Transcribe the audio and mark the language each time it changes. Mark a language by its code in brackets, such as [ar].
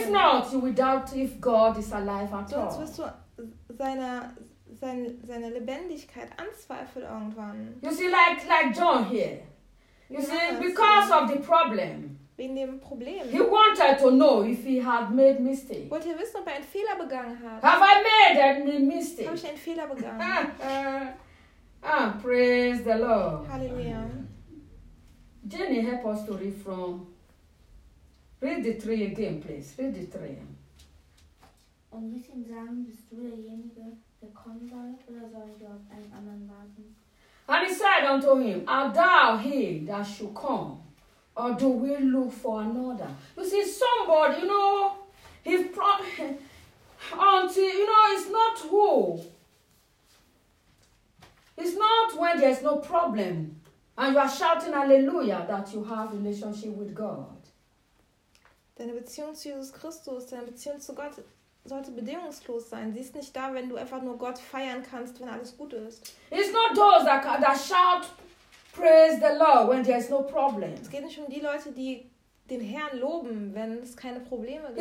[en] If not, you will doubt if God is alive at all. [de] Sonst wirst du seine Lebendigkeit anzweifelt irgendwann. [en] You see, like John here. You see, because of the problem. [de] Wegen dem Problem. [en] He wanted to know if he had made mistake. [de] Wollte er wissen, ob er einen Fehler begangen hat. [en] Have I made any mistake? [de] Habe ich einen Fehler begangen? [en] Praise the Lord. [de] Halleluja. [en] Jenny, help us to read from. Read the 3 again, please. Read the 3. [de] Und ließ ihm sagen, bist du derjenige, der kommen soll, oder sollen wir auf einen anderen warten? [en] And he said unto him, art thou he that should come, or do we look for another? You see, somebody, you know, until, you know, it's not who. It's not when there's no problem and you are shouting hallelujah that you have a relationship with God. [de] Deine Beziehung zu Jesus Christus, deine Beziehung zu Gott sollte bedingungslos sein. Sie ist nicht da, wenn du einfach nur Gott feiern kannst, wenn alles gut ist. [en] It's not those that shout praise the Lord when there's no problem. [de] Es geht nicht um die Leute, die den Herrn loben, wenn es keine Probleme gibt.